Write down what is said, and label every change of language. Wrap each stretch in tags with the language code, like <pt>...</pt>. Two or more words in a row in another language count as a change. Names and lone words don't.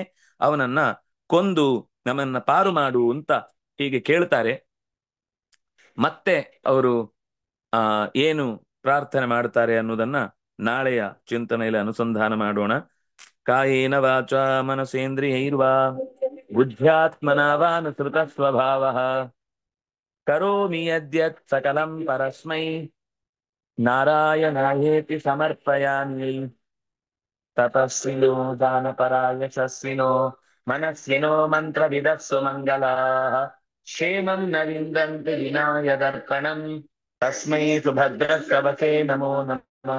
<kn>ಅವನನ್ನ ಕೊಂದು ನಮ್ಮನ್ನ ಪಾರು ಮಾಡು ಅಂತ ಹೀಗೆ ಕೇಳ್ತಾರೆ. ಮತ್ತೆ ಅವರು ಏನು ಪ್ರಾರ್ಥನೆ ಮಾಡ್ತಾರೆ ಅನ್ನೋದನ್ನ ನಾಳೆಯ ಚಿಂತನೆಯಲ್ಲಿ ಅನುಸಂಧಾನ ಮಾಡೋಣ.</kn> <sa>ಕಾಯೇನ ವಾಚ ಮನಸೇಂದ್ರಿಯೈರ್ವಾ ಬುದ್ಧ್ಯಾತ್ಮನಾ ವಾನುಸೃತ ಸ್ವಭಾವಃ ಕರೋಮಿ ಯದ್ಯತ್ ಸಕಲಂ ಪರಸ್ಮೈ ನಾರಾಯಣಾಯೇತಿ ಸಮರ್ಪಯಾಮಿ. ತಪಸ್ವಿನೋ ದಾನಪರಾಯ ಯಶಸ್ವಿನೋ ಮನಸ್ವಿನೋ ಮಂತ್ರವಿದಸ್ಸು ಮಂಗಲಾಃ ಕ್ಷೇಮಂ ನ ವಿಂದಂತಿ ವಿನಾಯ ದರ್ಪಣಂ ತಸ್ಮೈ ಸುಭದ್ರಶ್ರವಸೇ ನಮೋ ನಮಃ.</sa>